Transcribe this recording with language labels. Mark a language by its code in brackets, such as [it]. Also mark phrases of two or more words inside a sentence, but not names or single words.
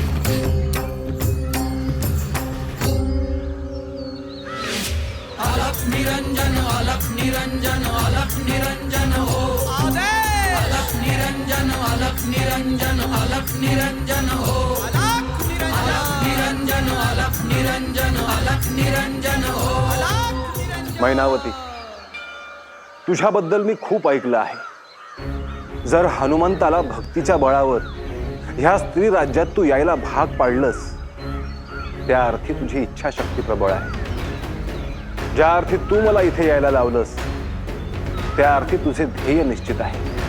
[hi] अलख निरंजन अलख निरंजन अलख निरंजन हो अलख निरंजन अलख निरंजन अलख निरंजन हो अलख निरंजन अलख निरंजन अलख निरंजन हो [mr] मैनावती, तुझ्याबद्दल मी खूप ऐकलं आहे. जर हनुमंताला भक्तीच्या बळावर ह्या स्त्री राज्यात तू यायला भाग पाडलंस, त्या अर्थी तुझी इच्छाशक्ती प्रबळ आहे. ज्या अर्थी तू मला इथे यायला लावलंस, त्या अर्थी तुझे ध्येय निश्चित आहे.